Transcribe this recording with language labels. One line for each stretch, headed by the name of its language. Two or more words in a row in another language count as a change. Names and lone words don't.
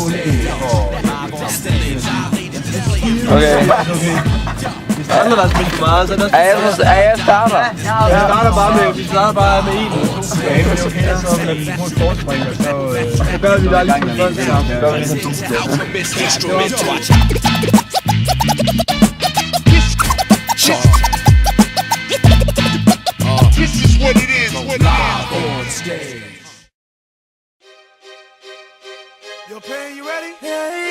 Danish: Okay. Hvis der er andre, der har spist for meget, så er det Jeg starter. Vi starter bare med 1 eller 2 tilbage, men okay, så lader vi få et forspring, og så gør vi der lige med første kamp. Gør vi ligesom 2
English: This is what it is, live on stage. Yo, Pan, you ready? Yeah.